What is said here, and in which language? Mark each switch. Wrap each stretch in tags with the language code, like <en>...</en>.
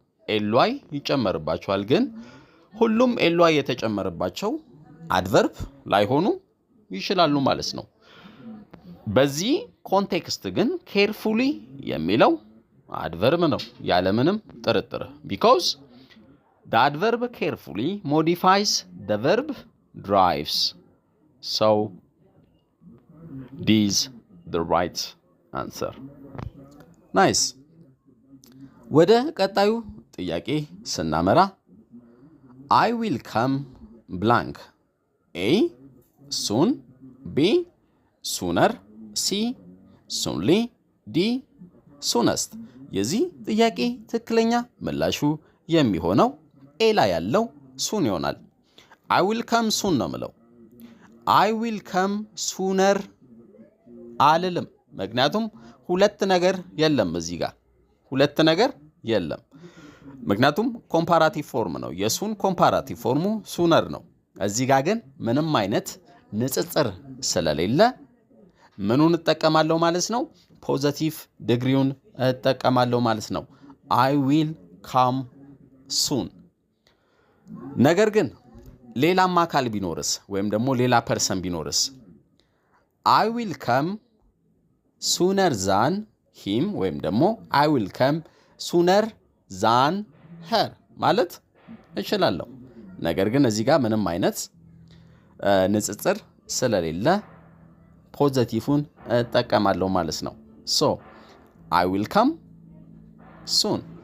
<am>ኤልዋይ ይጨመርባቸዋል። ግን ሁሉም ኤልዋይ የተጨመረባቸው አድቨርብ ላይሆኑ ይችላሉ ማለት ነው። በዚህ ኮንቴክስት ግን ኬርፉሊ የሚለው አድቨርብ ነው ያለምንም ጥርጥር።</am> <en>because the adverb carefully modifies the verb drives. So this is the right answer. Nice.</en> <am>ወደ ቀጣዩ ጥያቄ ስናመራ</am> <en>I will come blank. A soon, B sooner, C soonly, D soonest.</en> <am>የዚህ ጥያቄ ትክክለኛ ምላሹ የሚሆነው ኤ ላይ ያለው ሱን ይሆናል።</am> <en>I will come soon</en> <am>ነው የምለው።</am> <en>I will come sooner</en> <am>አልልም። ምክንያቱም ሁለት ነገር የለም እዚህ ጋር ሁለት ነገር የለም። ምክንያቱም ኮምፓራቲቭ ፎርም ነው። የሱን ኮምፓራቲቭ ፎርሙ ሱነር ነው። እዚህ ጋር ግን ምንም አይነት ንጽጽር ስለሌለ ምኑን እጠቀማለሁ ማለት ነው? ፖዚቲቭ ዲግሪውን እጠቀማለሁ ማለት ነው።</am> <en>I will come soon።</en> <am>ነገር ግን ሌላም አካል ቢኖርስ ወይም ደግሞ ሌላ ፐርሰን ቢኖርስ?</am> <en>I will come sooner than him</en> <am>ወይም ደግሞ</am> <en>I will come sooner than her</en> <am>ማለት እችላለሁ። ነገር ግን እዚህ ጋር ምንም አይነት ንጽጽር ስለሌለ ፖዚቲቭን እጠቀማለሁ ማለት ነው።</am> <en>So I will come soon.</en>